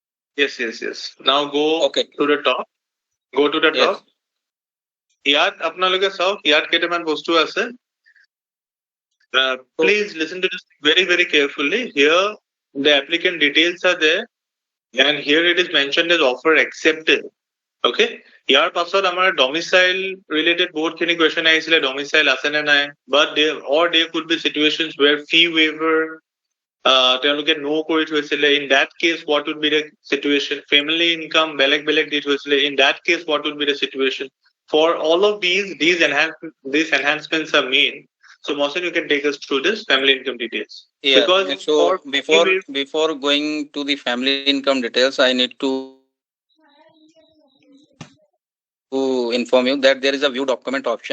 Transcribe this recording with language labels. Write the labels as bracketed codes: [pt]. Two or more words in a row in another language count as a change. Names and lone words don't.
[en] Yes. Now go Okay. to the top. Go to the Yes. top. [as] ইয়াত আপোনালোকে চাওক ইয়াত কেইটামান বস্তু আছে. [en] Please listen to this very carefully. Here the applicant details are there, and here it is mentioned as offer accepted. [as] Okay. ইয়াৰ পাছত আমাৰ [en] domicile related [as] বহুত খিনি question আহিছিলে, domicile আছে নে নাই, [en] but there could be situations where fee waiver [as] তেওঁলোকে no কৰি থৈছিলে. [en] In that case what would be the situation? Family income [as] বেলেগ দি থৈছিলে. [en] In that case what would be the situation? For all of these enhancements are made. So Mohsen, you can take us through this family income details. Yeah. Because so before going to the family income details, I need to inform you that there is a view document option.